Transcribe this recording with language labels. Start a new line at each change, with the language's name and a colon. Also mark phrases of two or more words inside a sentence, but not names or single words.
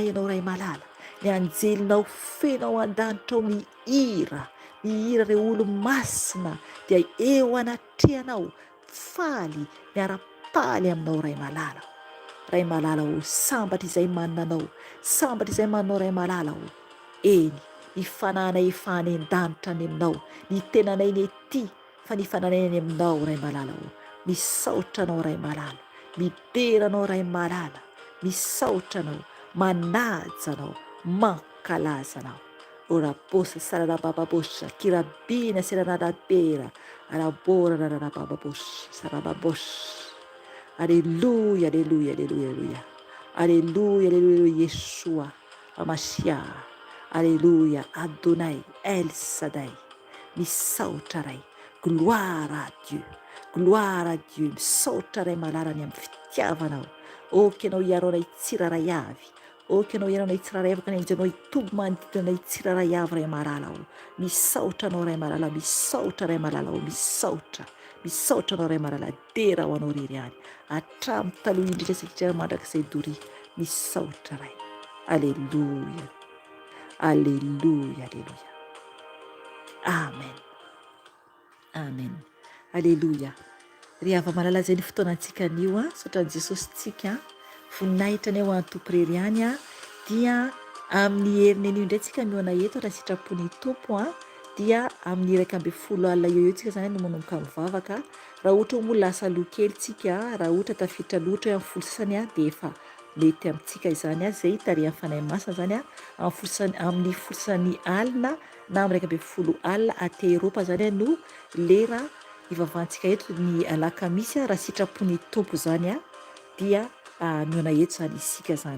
Malagasy: ianao ray malala, ny anjelinao fenao an-danitra ao mihira ireo olo masina dia eo anatrehanao, faly miara-paly aminao ray malala ao, sambatra izay manana anao, sambatra izay mananao ray malala ao, eny ny fananay efa any an-danitra any aminao, ny tenanay ny ety fa ny fananay any aminao ray malala ao. Misaotra anao ray malala, mideranao ray malala, misaotra anao, manaja anao, mankalaza anao. Ora posa sararabababosha kirabina seranadapera arabora rarabababosha sarababosha. Aleluia, aleluia, aleluia, aleluia, aleluia, aleluia, Yeshua Amashia, aleluia, Adonai El Sadai. Misaotra ray,
French: gloire à Dieu, gloire à Dieu.
Malagasy: Misaotra ray malala ny amin'ny fitiavanao, oka ianao hiaronay tsiraray avy, oka ianao hiaronay tsiraray avy, ka ny anjanao hitoby manodidinanay tsiraray avy ray malala ao. Misaotra anao ray malala, misaotra ray malala ao, misaotra anao ray malala, dera ho anao rery any hatramin'ny taloha indrindra satria mandrakizay dory. Misaotra ray, aleluia, aleluia, aleluia, amen, amen, aleluia. Ry hava malala zay ny fotoanantsika anio saotran'i Jesosy tsika voninahitra ny eo an-tompo rery any dia amin'ny heriny anio indray tsika mioana eto raha sitrapony tompo dia amin'ny 1:10 alina eo tsika zany no manomboka mivavaka. Raha ohatra moa lasa loha kely tsika, raha ohatra tafiditra loatra amin'ny folo sasany dia efa mety amintsika izany zay tarihan'ny fanahy masina zany amin'ny folo sasany alina na amin'ny 1:10 alina aty Eropa zany no lera ivavahantsika eto ny alakamisy raha sitrapony tompo zany dia miona eto zany isika zany.